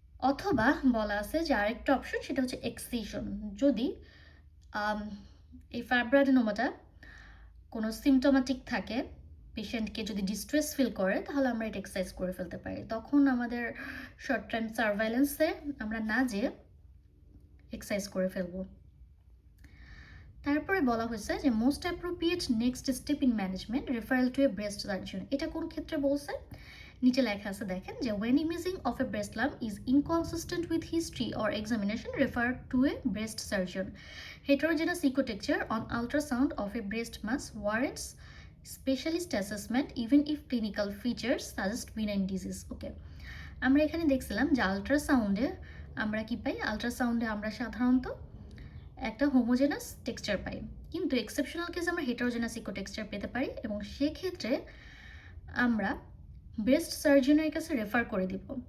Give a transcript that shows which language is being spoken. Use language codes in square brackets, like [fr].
[bn] অথবা বলা আছে যে আরেকটা অপশন, সেটা হচ্ছে এক্সিশন। যদি এই ফাইব্রোঅ্যাডেনোমাটা কোনো সিমটোম্যাটিক থাকে, পেশেন্টকে যদি ডিস্ট্রেস ফিল করে, তাহলে আমরা এটা এক্সারসাইজ করে ফেলতে পারি। তখন আমাদের শর্ট টাইম সার্ভাইলেন্সে আমরা না যেয়ে এক্সারসাইজ করে ফেলবো। তারপরে বলা হয়েছে যে [en] Most appropriate next step in management referral to a breast surgeon. [bn] এটা কোন ক্ষেত্রে বলছে? নিচে লেখা আছে দেখেন যে [en] when imaging of a breast lump is inconsistent with history or examination, refer to a breast surgeon. Heterogeneous ecotexture on ultrasound of a breast mass warrants specialist assessment even if clinical features suggest benign disease. [bn] ওকে, আমরা এখানে দেখছিলাম যে আলট্রাসাউন্ডে আমরা কি পাই? আলট্রাসাউন্ডে আমরা সাধারণত একটা homogeneous texture পাই, কিন্তু এক্সেপশনাল কেসে আমরা হেটারোজেনাস ইকোটেক্সচার পেতে পারি, এবং সেক্ষেত্রে আমরা ব্রেস্ট সার্জনের কাছে রেফার করে দিব।